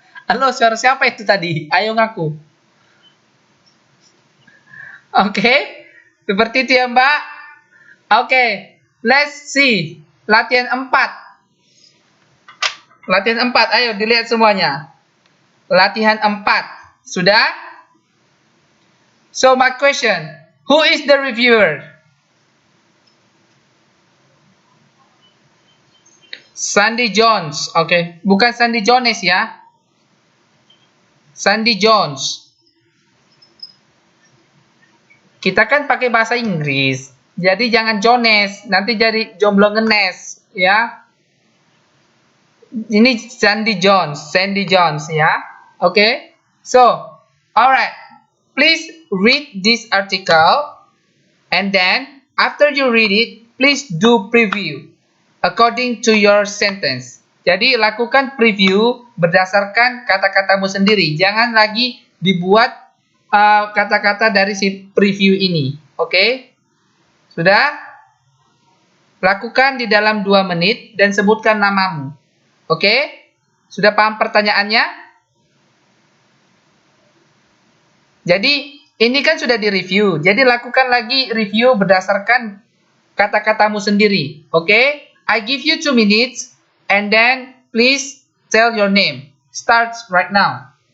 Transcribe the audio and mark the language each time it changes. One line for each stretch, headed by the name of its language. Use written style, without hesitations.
Indonesian: Halo, suara siapa itu tadi? Ayo ngaku. Oke, seperti itu ya Mbak. Oke,
English: let's see.
Indonesian: Latihan 4. Latihan 4, ayo dilihat semuanya. Latihan 4. Sudah?
English: So my question, who is the reviewer?
Indonesian: Sandy Jones. Oke, bukan Sandy Jones ya. Sandy Jones. Kita kan pakai bahasa Inggris. Jadi jangan Jones, nanti jadi jomblo ngenes ya. Ini Sandy Jones ya. Oke.
English: So, alright. Please read this article and then after you read it, please do preview according to your sentence.
Indonesian: Jadi lakukan preview berdasarkan kata-katamu sendiri. Jangan lagi dibuat kata-kata dari si preview ini. Oke? Sudah? Lakukan di dalam 2 menit dan sebutkan namamu. Oke? Sudah paham pertanyaannya? Jadi, ini kan sudah di-review. Jadi, lakukan lagi review berdasarkan kata-katamu sendiri. Oke?
English: I give you 2 minutes and then please tell your name. Starts right now.